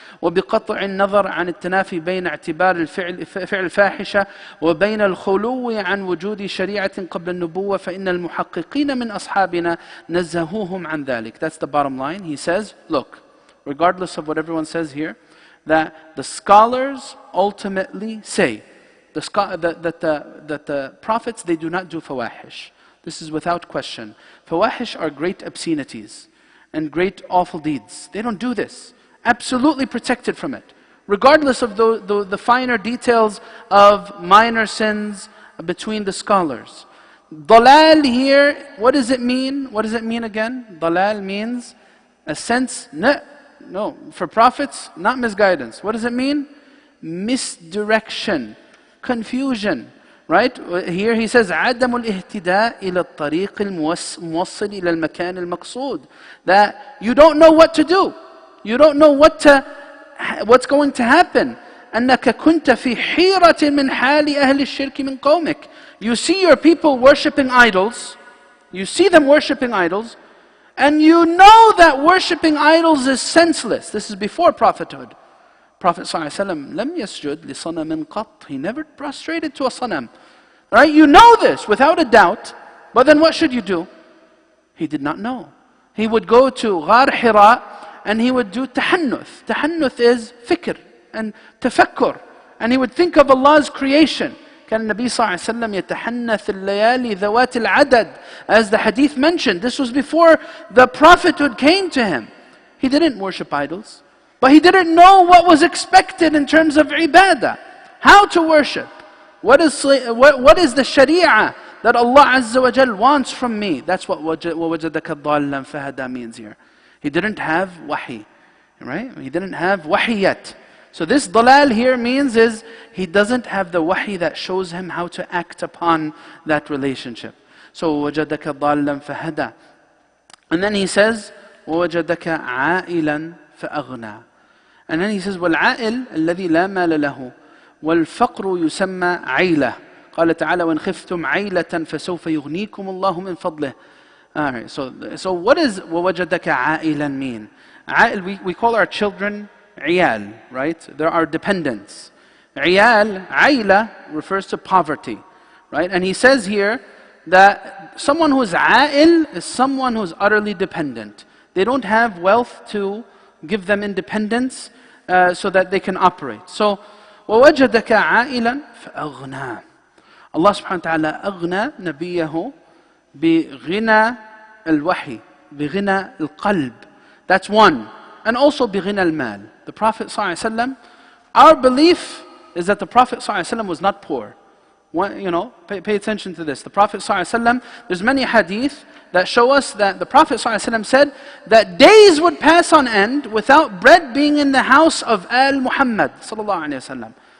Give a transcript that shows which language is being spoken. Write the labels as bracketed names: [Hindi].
[Arabic] وبقطع النظر عن التنافي بين اعتبار الفعل فاحشة وبين الخلو عن وجود شريعة قبل النبوة فإن المحققين من أصحابنا نزهوهم عن ذلك. [English] That's the bottom line. He says, look, regardless of what everyone says here, that the scholars ultimately say that the prophets, they do not do fawahish. This is without question. Fawahish are great obscenities and great awful deeds. They don't do this. Absolutely protected from it. Regardless of the finer details of minor sins between the scholars. Dalal here, what does it mean? What does it mean again? Dalal means a sense, no, for prophets, not misguidance. What does it mean? Misdirection, confusion, right? Here he says, [Arabic] عدم الاهتداء إلى الطريق الموصل إلى المكان المقصود. [English] That you don't know what to do. You don't know what's going to happen. [Arabic] أنك كنت في حيرة من حال أهل الشرك من قومك. [English] You see your people worshipping idols. You see them worshipping idols. And you know that worshipping idols is senseless. This is before prophethood. [Arabic] Prophet ﷺ لم يسجد لصنم قط. [English] He never prostrated to a sanam. Right? You know this without a doubt. But then what should you do? He did not know. He would go to Ghar Hira and he would do tahannuth. Tahannuth is fikr and tafakkur. And he would think of Allah's creation. [Arabic] كان النبي صلى الله عليه وسلم يتحنث الليالي ذوات العدد. [English] As the hadith mentioned, this was before the prophethood came to him. He didn't worship idols. But he didn't know what was expected in terms of ibadah. How to worship. What is the sharia that Allah Azza wa Jal wants from me? That's what [Arabic] وَوَجَدَكَ ضَالًّا فَهَدَى [English] means here. He didn't have wahi. Right? He didn't have wahi yet. So this dalal here means is he doesn't have the wahi that shows him how to act upon that relationship. So [Arabic] وَوَجَدَكَ ضَالًّا فَهَدَى. [English] And then he says [Arabic] وَوَجَدَكَ عَائِلًا فَأَغْنَى. [English] And then he says [Arabic] وَالْعَائِلْ الَّذِي لَا مَالَ لَهُ وَالْفَقْرُ يُسَمَّى عَيْلَةً. قال تعالى وَإِنْ خِفْتُمْ عَيْلَةً فَسَوْفَ يُغْنِيكُمُ اللَّهُ مِنْ فَضْلِهِ. [English] Alright, so what does [Arabic] وَوَجَدَكَ عَائِلًا [English] mean? We call our children عيال, right? There are dependents. عيال, عيلة refers to poverty, right? And he says here that someone who is عائل is someone who is utterly dependent. They don't have wealth to give them independence so that they can operate. So [Arabic] وَوَجَدَكَ عَائِلًا فَأَغْنَى. Allah subhanahu wa ta'ala أغنى نبيه بغنى الوحي, بغنى القلب. [English] That's one. And also [Arabic] بغنى المال. [English] The Prophet ﷺ, our belief is that the Prophet ﷺ was not poor. Pay attention to this. The Prophet ﷺ, there's many hadith that show us that the Prophet ﷺ said that days would pass on end without bread being in the house of Al Muhammad ﷺ.